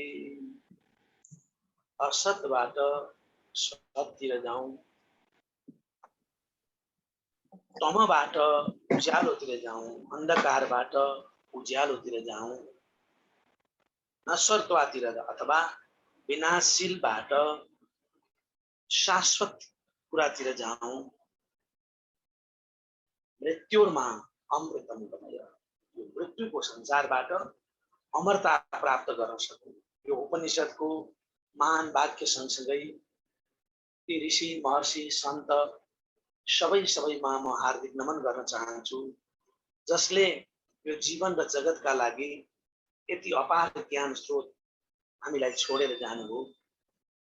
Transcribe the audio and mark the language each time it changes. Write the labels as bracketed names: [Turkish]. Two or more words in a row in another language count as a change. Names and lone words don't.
[Nepali] असतबाट सततिर जाऊं, तमबाट उज्यालोतिर जाऊं, अंधकारबाट उज्यालोतिर जाऊं, नश्वरत्वतिर अथवा विनाशीलबाट शाश्वत कुरातिर जाऊं। [Sanskrit] मृत्युर्मा अमृतम गमय, [Nepali] यो मृत्युको संसारबाट अमरता प्राप्त गर्न सकूं। यो उपनिषदको महान वाक्य सँगसँगै ती ऋषि महर्षि सन्त सबैमा म हार्दिक नमन गर्न चाहन्छु, जसले यो जीवन र जगतका लागि यति अपार ज्ञान स्रोत हामीलाई छोडेर जानुभयो।